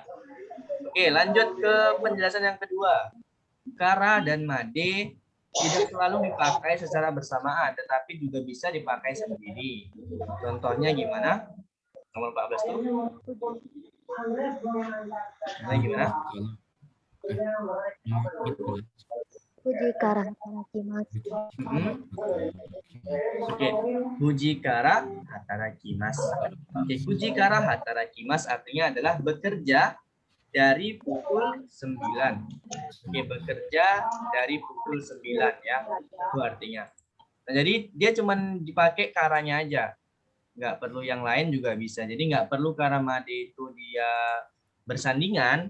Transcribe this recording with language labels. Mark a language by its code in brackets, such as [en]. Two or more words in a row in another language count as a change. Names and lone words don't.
[id] Oke, lanjut ke penjelasan yang kedua. Kara dan made tidak selalu dipakai secara bersamaan, tetapi juga bisa dipakai sendiri. Contohnya gimana? Nomor 14 tuh. Nah, gimana? [ja] 9 時から働きます。 Oke, 9 時から働きます. [id] Oke, [ja] 9 時から働きます [id] artinya adalah bekerja dari pukul 9. Oke, bekerja dari pukul 9 ya. Itu artinya. Nah, jadi dia cuma dipakai karanya aja. Nggak perlu yang lain juga bisa. Jadi nggak perlu [ja] から まで [id] itu dia bersandingan.